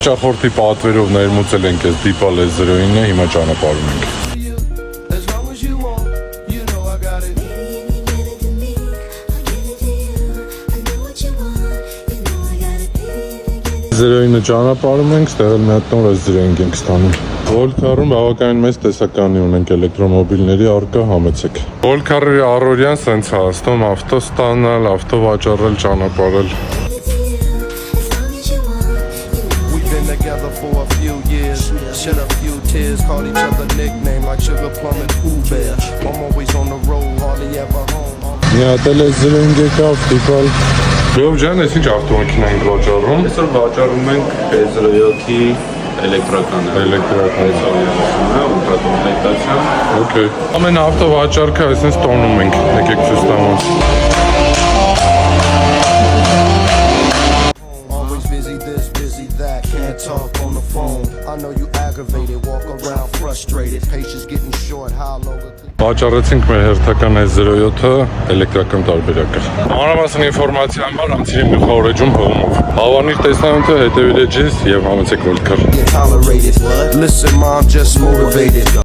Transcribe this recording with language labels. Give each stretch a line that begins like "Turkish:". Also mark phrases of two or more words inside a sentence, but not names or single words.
Armenian: Ճախորդի պատվերով ներմուծել ենք այս դիպալ S09-ը, հիմա ճանապարհում ենք։ S09-ը ճանապարհում ենք, ստեղ էլ մի հատ նոր S09 ենք ստանում։ Volcar-ում բավականին մեծ տեսականի ունենք էլեկտրոմոբիլների առկա, համեցեք։ Volcar-ի առօրյան սենց է ասում, ավտո ստանալ, ավտո վաճառել, ճանապարհել։
English: Together for a few years, shed a few tears, called each other nickname like Sugar Plum and Pooh Bear. I'm always on the road, hardly ever home.
Armenian: Մի հատ էլ S09 եկավ, դիպալ։ Լավ ջան, ես ինչ ավտոմեքենա ենք վաճառում։ Այսօր վաճառում ենք S07-ի էլեկտրականը։ Ուլտրակոմպլեկտացիա։ Okay։ Ամեն ավտո վաճառքը այսպես տոնում ենք, եկեք ցույց տամ։
English: Always busy this, busy that, can't talk on the phone. I know you aggravated, walk around frustrated, patience getting short, how long
Armenian: Վաճառեցինք մեր հերթական S07-ը էլեկտրական տարբերակը։ Մանրամասն ինֆորմացիա համար անցիր իմ գլխավոր էջում հողմով։ Հավանիր տեսանյութը, հետևիր էջից եւ համեցեք Volcar։
English: get tolerated. Listen, mom, just motivated.